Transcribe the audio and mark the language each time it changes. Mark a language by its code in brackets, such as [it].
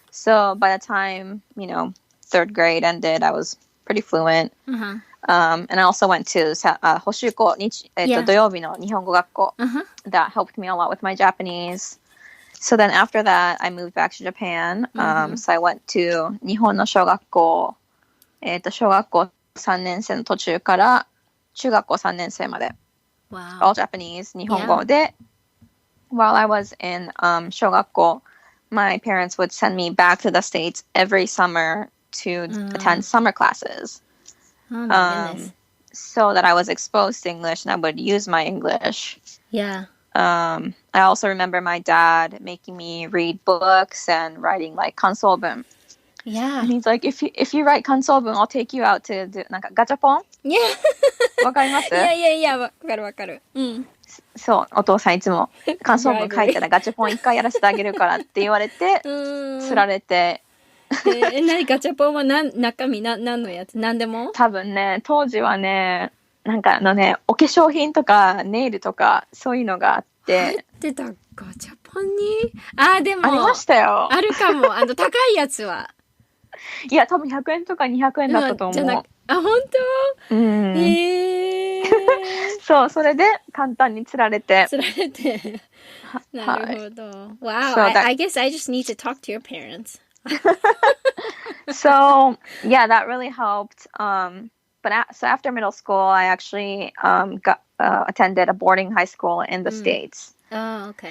[en] So by the time, you know, third grade ended, I was pretty fluent. And I also went to [ja] 補習校、土曜日の日本語学校 [en] that helped me a lot with my Japanese. So then after that, I moved back to Japan. So I went to [ja] 日本の小学校、小学校3年生の途中から中学校3年生まで。 [en] Wow. All Japanese, [ja] 日本語で。 [en] While I was in 小学校, my parents would send me back to the States every summer to attend summer classes. Oh my goodness. So that I was exposed to English and I would use my English. Yeah. I also remember my dad making me read books and writing like kansobun. Yeah. And he's like, if you write kansobun, I'll take you out to do [ja] なんかガチャポン [en] Yeah. [ja] わかります [en] Yeah. [ja] わかる。そう、お父さんいつも感想文書いたらガチャポン1回やらせてあげるからって言われて、釣られて。何ガチャポンは中身何のやつ？何でも？多分ね、当時はね、なんかお化粧品とかネイルとかそういうのがあって。入ってたガチャポンに？でも。ありましたよ。あるかも。高いやつは。いや、多分100円とか200円だったと思う。本当？そう、それで簡単に釣られて。なるほど。 [en] Wow, so I guess I just need to talk to your parents. So, yeah, that really helped. So after middle school, I actually attended a boarding high school in the States. Oh, okay.